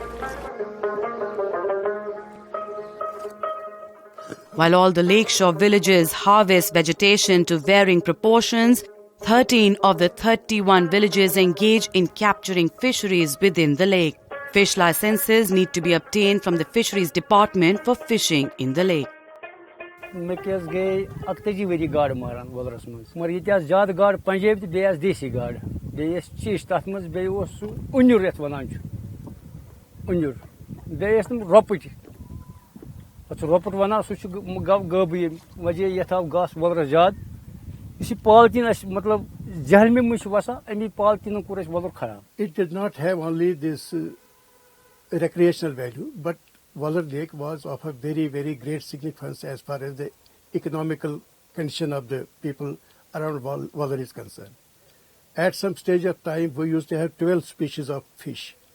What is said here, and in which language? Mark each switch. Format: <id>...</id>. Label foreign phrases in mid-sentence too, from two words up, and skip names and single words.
<en>While all the lakeshore villages harvest vegetation to varying proportions, 13 of the 31 villages engage in capturing fisheries within the lake. Fish licenses need to be obtained from the Fisheries Department for fishing in the lake.</en> <ks>مےٚ گٔے 41 ؤری گاڈٕ ماران وۄلرَس منٛز مگر ییٚتہِ آسہٕ زیادٕ گاڈٕ پنجٲبۍ تہٕ بیٚیہِ آسہٕ دیسی گاڈٕ بیٚیہِ ٲسۍ چِش تَتھ منٛز بیٚیہِ اوس سُہ اُنیُر یَتھ وَنان چھُ اُنیُر بیٚیہِ ٲسۍ تِم رۄپٕٹۍ پَتہٕ چھُ رۄپُٹ وَنان سُہ چھُ غٲبٕے ییٚمہِ وجہ یَتھ آو گاسہٕ وۄلرَس زیادٕ یُس یہِ پالتھیٖن اَسہِ مطلب جہلمہِ منٛز چھُ وَسان اَمی پالتھیٖنن کوٚر اَسہِ وۄلُر خراب.</ks> <en>It did not have only this recreational value, but Waller Lake was of a very, very great significance as far as the economical condition of the people around Waller is concerned. At some stage of time, we used to have 12 species of fish.</en>